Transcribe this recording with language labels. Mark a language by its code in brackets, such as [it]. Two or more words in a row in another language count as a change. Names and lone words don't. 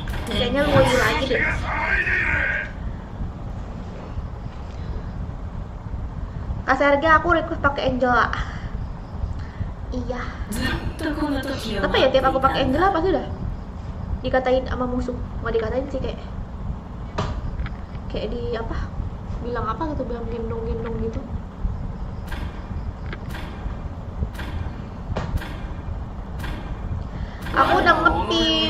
[id] Kayaknya lu mau ini lagi deh. Kak Sergei, aku request pakai Angela. Iya. [ja] ずっとこの時を [id] Apa ya tiap aku pakai Angela pasti udah dikatain sama musuh. Nggak dikatain sih, kayak di apa? Bilang apa gitu, bilang gendong-gendong gitu. Aku udah ngepip.